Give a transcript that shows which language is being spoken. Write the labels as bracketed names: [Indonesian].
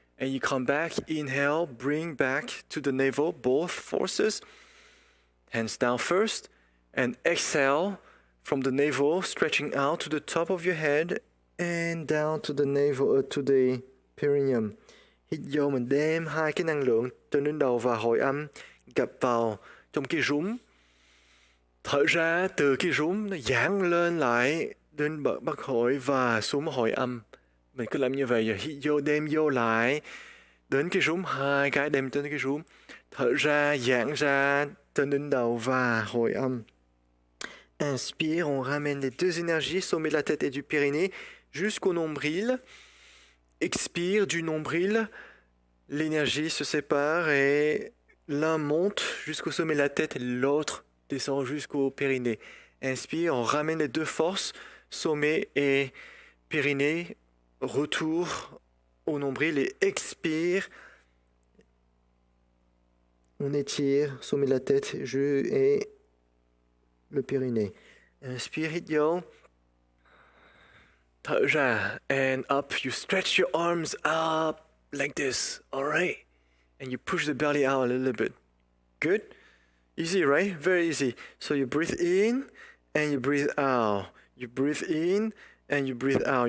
[English] And you come back, inhale, bring back to the navel, both forces. Hands down first, and exhale from the navel, stretching out to the top of your head and down to the navel, to the perineum. [Vietnamese] Hít vô, mình đem hai cái năng lượng trên đến đầu và hồi âm gập vào trong cái rúng. Thở ra từ cái rúng nó giãn lên lại đến bậc hội và xuống hội âm. Mình cứ làm như vậy, giờ hít vô đem vô lại đến cái rúm, hai cái đem trên cái rúm, thở ra giãn ra trên đỉnh đầu và hồi âm. [French] Inspire, on ramène les deux énergies, sommet de la tête et du périnée, jusqu'au nombril. Expire du nombril, l'énergie se sépare et l'un monte jusqu'au sommet de la tête et l'autre descend jusqu'au périnée. Inspire, on ramène les deux forces, sommet et périnée. Retour au nombril et expire. On étire, sommet de la tête, et le périnée. Inspire, [Vietnamese] hít vô. Thở ra, [English] and up. You stretch your arms up like this, all right? And you push the belly out a little bit. Good? Easy, right? Very easy. So you breathe in and you breathe out. You breathe in and you breathe out.